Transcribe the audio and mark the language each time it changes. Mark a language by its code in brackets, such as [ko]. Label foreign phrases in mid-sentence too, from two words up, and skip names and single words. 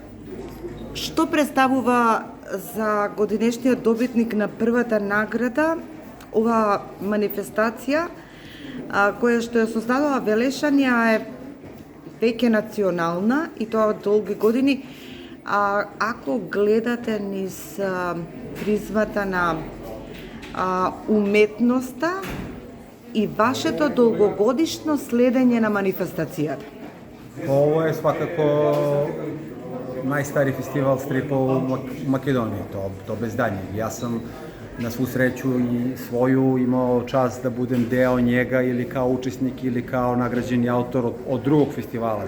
[mk] Што представува за годинешниот добитник на првата награда ова манифестација која што ја создадува Велешани, а е веќе национална и тоа од долги години. Ако гледате низ призмата на уметноста и вашето долгогодишно следење на манифестацијата? [sr] Ovo je svakako najstariji festival stripa u Makedoniji, to bez daljnjeg. Ja sam na svu sreću i svoju imao čast da budem deo njega ili kao učesnik ili kao nagrađeni autor od drugog festivala.